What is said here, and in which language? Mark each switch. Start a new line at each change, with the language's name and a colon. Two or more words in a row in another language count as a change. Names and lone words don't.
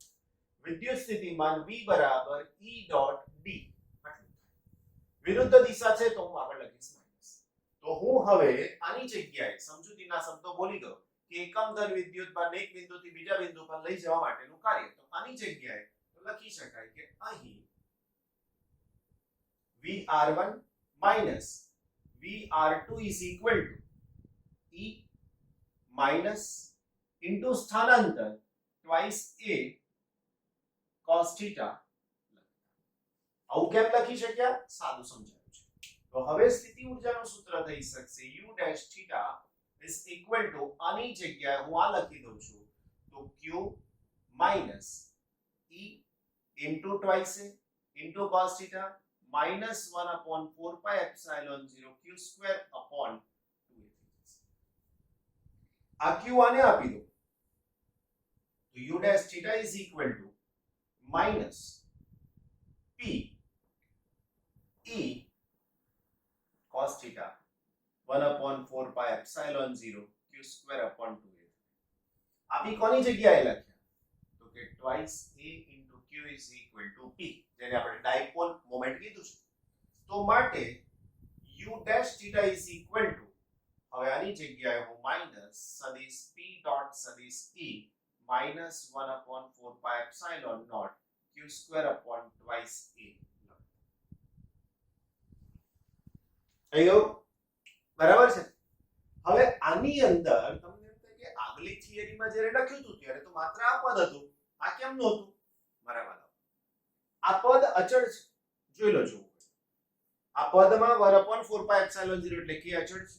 Gujarati: વિદ્યુત સ્થિતિમાન V બરાબર E ડોટ d. વિરુદ્ધ દિશા છે તો હું આગળ લખીશ માઈનસ. તો હું હવે આની જગ્યાએ સમજૂતીના શબ્દો બોલી દઉં કે એકમ ધન વિદ્યુત ભારને એક બિંદુથી બીજા બિંદુ પર લઈ જવા માટેનું કાર્ય. તો આની જગ્યાએ લખી શકાય કે અહીં
English: Vr1 minus Vr2 is equal to E minus into સ્થાનાંતર twice a cos θ.
Gujarati: આવું કેમ લખી શક્યા? સાદું સમજાયું છે. તો હવે સ્થિતિ ઊર્જાનું સૂત્ર થઈ શકશે
English: u dash θ is equal to,
Gujarati: આની જગ્યાએ હું આ લખી દઉં છું, તો
English: q minus E into twice a into cos θ minus 1/4 pi epsilon 0 q² upon 2a.
Gujarati: આ q આને આપી દો, તો
English: u dash θ is equal to minus p e cos θ 1/4 pi epsilon 0 q² upon 2a.
Gujarati: આપી કોની જગ્યાએ લખ્યા? તો કે
English: twice a into q is equal to p,
Gujarati: જેને આપણે
English: dipole moment
Gujarati: કીધું છે. તો માટે
English: u dash θ is equal to,
Gujarati: હવે આની જગ્યાએ હું માઈનસ સદિશ p ડોટ સદિશ e
English: minus 1/4 pi epsilon naught q² upon twice a
Gujarati: લખું. થઈ ગયું? બરાબર છે. હવે આની અંદર તમને એમ થાય કે આગલી થિયરીમાં જ્યારે લખ્યું હતું ત્યારે તો માત્ર આ પદ હતું, આ કેમ નહોતું? બરાબર, આ પદ અચળ છે, જોઈ લો જો આ પદમાં 1/4πε0 એટલે કે અચળ છે.